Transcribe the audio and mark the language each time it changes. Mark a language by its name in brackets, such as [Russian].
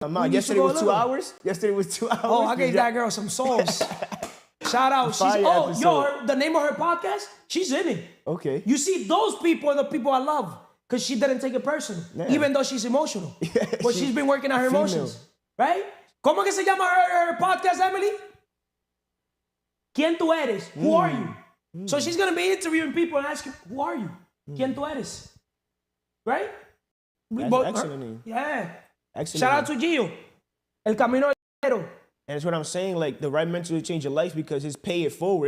[English] Yesterday was 2 hours. Yesterday was 2 hours. Oh, I gave that girl some souls. Shout out. The name of her podcast, she's in it. Okay. You see, those people are the people I love because she didn't take it personal, even though she's emotional. But she's been working on her emotions, right? [Spanish] ¿Cómo que se llama [English] her podcast, [Spanish] Emily? ¿Quién tú eres? [English] Who are you? So she's going to be interviewing people and asking, who are you? [Spanish] ¿Quién tú eres? [English] Right? That's excellent name. Yeah. Excellent. Shout out to Gio. El Camino del Héroe. And that's what I'm saying, like the right mentor will change your life because it's pay it forward.